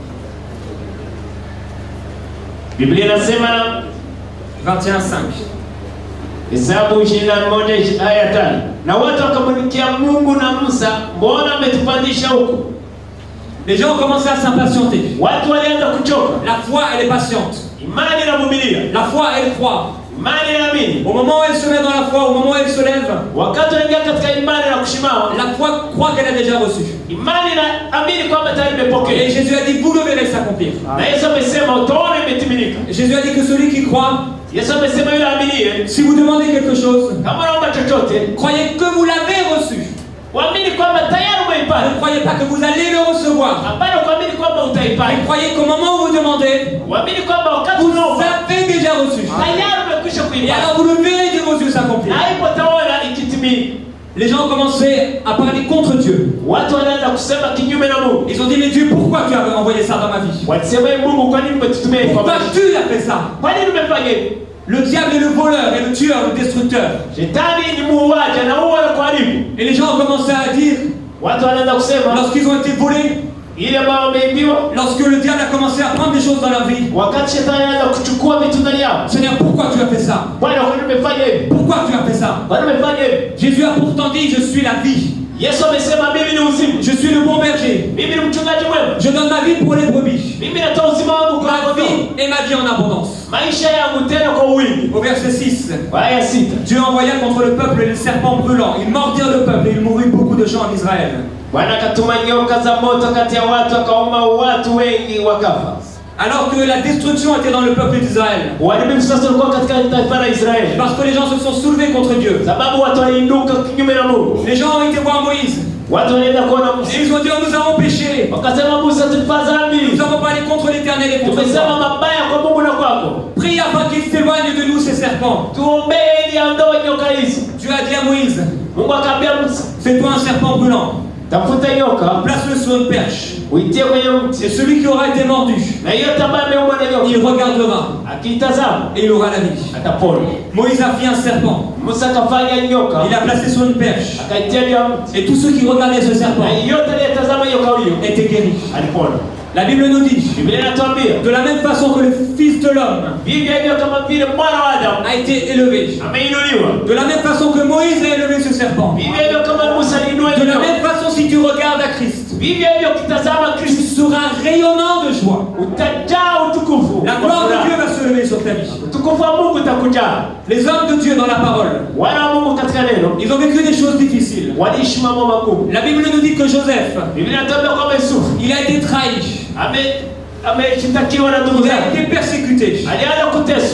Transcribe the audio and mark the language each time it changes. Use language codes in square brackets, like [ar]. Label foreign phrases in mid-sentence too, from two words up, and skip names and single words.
[sw] Biblia inasema 21:5. Hesabu 21 haya 5. Na watu wakamwitikia Mungu na Musa, mbona umetupandisha huku? [fr] Les gens ont commencé à s'impatienter. [sw] Watu walianza kuchoka. [fr] La foi, elle est patiente. [sw] Imani inavumilia. [fr] La foi, elle croit. [sw] Imani inaamini. [fr] Au moment où elle se met dans la foi, au moment où elle se lève, [sw] Wakati wanaingia katika imani na kushimama, [fr] la foi croit qu'elle a déjà reçu. [sw] imani inaamini kwamba tayari imepokea. [fr] Et Jésus a dit, vous le verrez s'accomplir. [sw] Na Yesu amesema utaona imetimilika. [fr] Jésus a dit que celui qui croit, [sw] Yesu amesema yule aaminie, [fr] si vous demandez quelque chose, [sw] kama unaomba chochote, [fr] croyez que vous l'avez reçu. [sw] waamini kwamba tayari umeipata. [fr] Ne croyez pas que vous allez le recevoir. [sw] Hapana kuamini kwamba utaipata. [fr] Mais croyez qu'au moment où vous demandez, [sw] Waamini kwamba wakati [fr] vous [sw] unaomba [fr] l'avez déjà reçu. [sw] tayari umekwisha [fr] Et [sw] kuipata. [fr] alors vous le verrez de vos yeux s'accomplir. [sw] Na hapo utaona ikitimia. [fr] Les gens ont commencé à parler contre Dieu. [sw] Watu wanaanza kusema kinyume na Mungu. [fr] Ils ont dit, mais Dieu, pourquoi tu as envoyé ça dans ma vie? [sw] Walisema Mungu, kwa nini umetutumia kwa [fr] Pourquoi [sw] maisha? [fr] tu as fait ça? [sw] Kwa nini umefanya hivi? [fr] Le diable est le voleur et le tueur, le destructeur. [sw] Shetani ni muuaji na huwa na kuharibu. [fr] Et les gens ont commencé à dire, [sw] Watu wanaanza kusema [fr] lorsqu'ils ont été volés, [sw] ile ambao wameibiwa, [fr] lorsque le diable a commencé à prendre des choses dans leur vie, [sw] wakati shetani anaanza kuchukua vitu ndani yao. [fr] Seigneur, pourquoi tu as fait ça? [sw] Bwana, kwa nini umefanya hivi? [fr] Pourquoi tu as fait ça? [sw] Kwa nini umefanya hivi? [fr] Jésus a pourtant dit, je suis la vie. [sw] Yesu amesema mimi ni uzima. [fr] Je suis le bon berger. [sw] Mimi ni mchungaji mwema. [fr] Je donne ma vie pour les brebis. [sw] Mimi natoa uzima wangu kwa [fr] Ma [sw] kondoo. [fr] vie et ma vie en abondance. [sw] Maisha yangu tena kwa wingi. [fr] Au verset 6, [sw] Aya 6. [fr] Dieu envoya contre le peuple les serpents brûlants. Ils mordirent le peuple et il mourut beaucoup de gens en Israël. [sw] Bwana akatuma nyoka za moto kati ya watu, akauma watu wengi wakafa. [fr] Alors que la destruction était dans le peuple d'Israël. [sw] Uharibifu sasa ulikuwa katika taifa la Israeli. [fr] Parce que les gens se sont soulevés contre Dieu. [sw] Sababu watu waliinuka kinyume na Mungu. [fr] Les gens ont été voir Moïse. [sw] Watu walienda kuona Musa. [fr] Et ils ont dit, oh, nous avons péché. [sw] Wakasema Musa, tulifanya dhambi. [fr] Nous avons parlé contre l'Éternel et contre [sw] Tumesema [fr] toi. [sw] mabaya kwa Mungu na kwako. [fr] Prie afin qu'il s'éloigne de nous ces serpents. [sw] Tuombee ili aondoe nyoka hizi. [fr] Dieu a dit à Moïse, [sw] Mungu akamwambia Musa, [fr] fais-toi un serpent brûlant. [sw] tafuta nyoka, [fr] Place-le sur une perche. [sw] uitie kwenye mti. [fr] Et celui qui aura été mordu, [sw] Na yote ambaye ameumwa na nyoka, [fr] il regardera [sw] akitazama [fr] et il aura la vie. [sw] atapona. [fr] Moïse a fait un serpent. [sw] Musa akafanya nyoka, [fr] Il a placé sur une perche. [sw] akaitia juu ya mti. [fr] Et tous ceux qui regardaient ce serpent [sw] Na yote aliyetazama nyoka huyo [fr] étaient guéris. [sw] alipona. [fr] La Bible nous dit, [sw] Biblia inatuambia [fr] de la même façon que le Fils de l'homme [sw] vivyo hivyo kama vile mwana wa Adamu [fr] a été élevé, [sw] ameinuliwa, [fr] de la même façon que Moïse a élevé ce serpent, [sw] vivyo hivyo kama Musa aliinua [fr] de la [sw] nyoka, [fr] même façon si tu regardes à Christ, [sw] vivyo hivyo ukitazama [fr] tu [sw] Kristo [fr] seras rayonnant de joie. [sw] utajaa utukufu. [fr] La gloire de Dieu va se lever sur ta vie. [sw] Utukufu wa Mungu utakujaa. [fr] Les hommes de Dieu dans la parole, [sw] Wana wa Mungu katika neno [fr] ils ont vécu des choses difficiles. [sw] waliishi mambo magumu. [fr] La Bible nous dit que Joseph, [sw] Biblia inatuambia kwamba Yusufu [fr] il a été trahi, [sw] ameshitakiwa na ndugu [fr] il a [sw] zake, [fr] été persécuté, [sw] alianza kuteswa,